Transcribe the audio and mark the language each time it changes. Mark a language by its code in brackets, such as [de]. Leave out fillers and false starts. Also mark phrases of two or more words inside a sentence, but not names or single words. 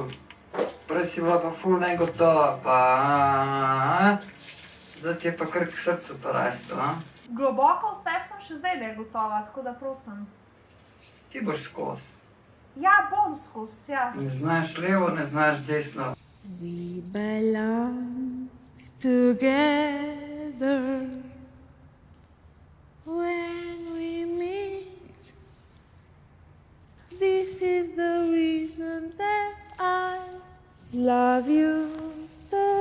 [sl] Prej si bila pa ful negotova, pa... Zdaj ti je pa kar k srcu to rasto, a? Globoko v sebi sem še zdaj negotova, tako da prosim. Ti boš skozi. Ja, bom skozi, ja. Ne znaš levo, ne znaš desno. [en] We belong together when we meet. This is the reason that I love you.